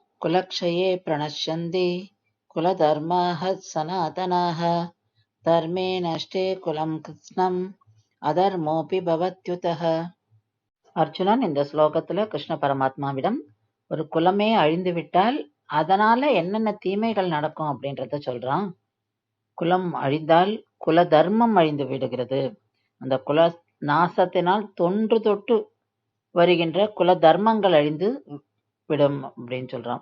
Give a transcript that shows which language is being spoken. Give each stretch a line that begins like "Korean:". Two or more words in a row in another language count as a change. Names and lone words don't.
Sanskrit: कुलक्षये प्रणश्यन्ति कुलधर्माः सनातनाः धर्मे नष्टे कुलं कृत्स्नम् अधर्मोऽपि भवत्युत.
Tamil: அர்ஜுனன் இந்த ஸ்லோகத்துல கிருஷ்ண பரமாத்மாவிடம் ஒரு குலமே அழிந்து விட்டால் அதனால என்னென்ன தீமைகள் நடக்கும் அப்படின்றத சொல்றான். குலம் அழிந்தால் குல தர்மம் அழிந்து விடுகிறது. அந்த குல நாசத்தினால் தொன்று தொட்டு வருகின்ற குல தர்மங்கள் அழிந்து விடும் அப்படின்னு சொல்றான்.